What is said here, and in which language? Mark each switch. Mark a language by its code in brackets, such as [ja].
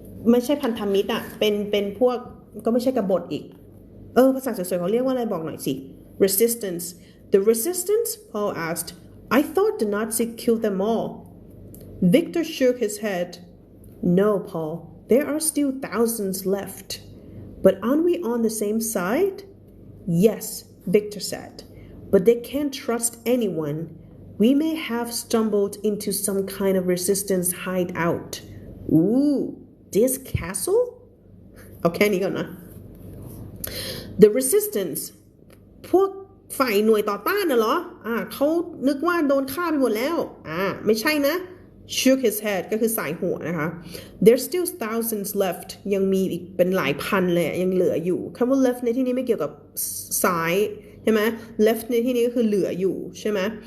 [th] ไม่ใช่พันธมิตรอะเป็นพวกก็ไม่ใช่กบฏอีกภาษาสวยๆเขาเรียกว่าอะไรบอกหน่อยสิ [en] resistance the resistance Paul asked I thought the Nazis killed them all. Victor shook his head. No, Paul. There are still thousands left. But aren't we on the same side? Yes, Victor said. But they can't trust anyone. We may have stumbled into some kind of resistance hideout. Ooh, this castle? Okay, [th] นี่ก่อนนะ [en] The resistance. [th] พวกฝ่ายหน่วยต่อต้านน่ะเหรอเขานึกว่าโดนฆ่าไปหมดแล้วไม่ใช่นะ [en] shook his head [th] ก็คือสายหัวนะคะ [en] there's still thousands left [th] ยังมีอีกเป็นหลายพันเลยยังเหลืออยู่คำว่า left ในที่นี้ไม่เกี่ยวกับซ้ายใช่ไหม left ในที่นี้ก็คือเหลืออยู่ใช่ไหม